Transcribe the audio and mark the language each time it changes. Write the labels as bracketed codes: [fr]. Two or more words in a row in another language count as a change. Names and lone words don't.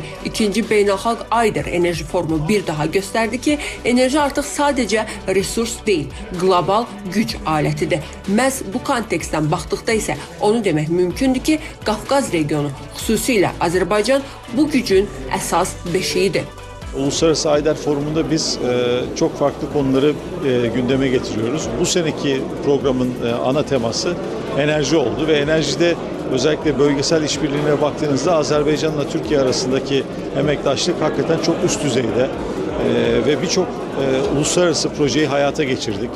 [az] 2-ci Beynəlxalq Ayder Enerji Forumu bir daha göstərdi ki, enerji artıq sadəcə resurs deyil, qlobal güc alətidir. Məhz bu kontekstdən baxdıqda isə onu demək mümkündür ki, Qafqaz regionu, xüsusilə Azərbaycan bu gücün əsas beşiyidir. [tr] Uluslararası Ayder Forumu'nda biz çok farklı konuları gündeme getiriyoruz. Bu seneki programın ana teması enerji oldu ve enerjide özellikle bölgesel işbirliğine baktığınızda Azerbaycan'la Türkiye arasındaki emektaşlık hakikaten çok üst düzeyde ve birçok uluslararası projeyi hayata geçirdik.